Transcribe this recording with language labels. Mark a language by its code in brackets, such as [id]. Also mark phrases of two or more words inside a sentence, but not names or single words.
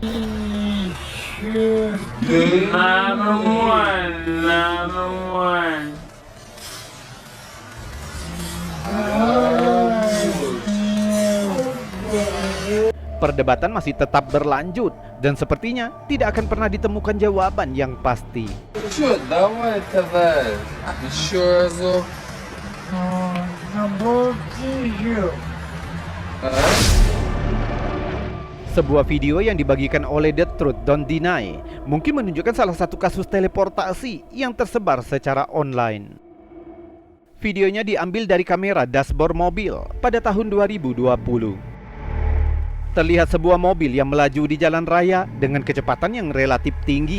[en] Number one. [id] Perdebatan masih tetap berlanjut dan sepertinya tidak akan pernah ditemukan jawaban yang pasti. [ru] Чё, давай тогда еще разок. А? [id] Sebuah video yang dibagikan oleh The Truth Don't Deny mungkin menunjukkan salah satu kasus teleportasi yang tersebar secara online. Videonya diambil dari kamera dashboard mobil pada tahun 2020. Terlihat sebuah mobil yang melaju di jalan raya dengan kecepatan yang relatif tinggi.